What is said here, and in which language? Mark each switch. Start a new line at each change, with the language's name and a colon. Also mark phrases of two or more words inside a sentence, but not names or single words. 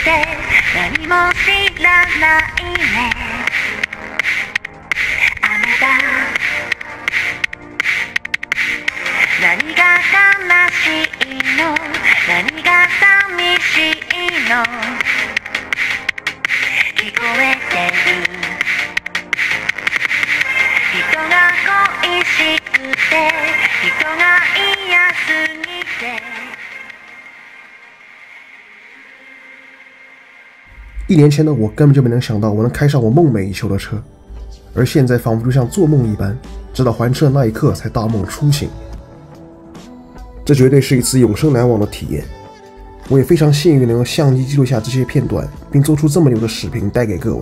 Japanese: して何も知らないね雨だ何が悲しいの何が寂しいの聞こえてる人が恋しくて人が嫌すぎて
Chinese: 1 年前的我根本就没能想到我能开上我梦寐以求的车，而现在仿佛就像做梦一般，直到还车的那一刻才大梦初醒。这绝对是一次永生难忘的体验。我也非常幸运能用相机记录下这些片段，并做出这么牛的视频带给各位。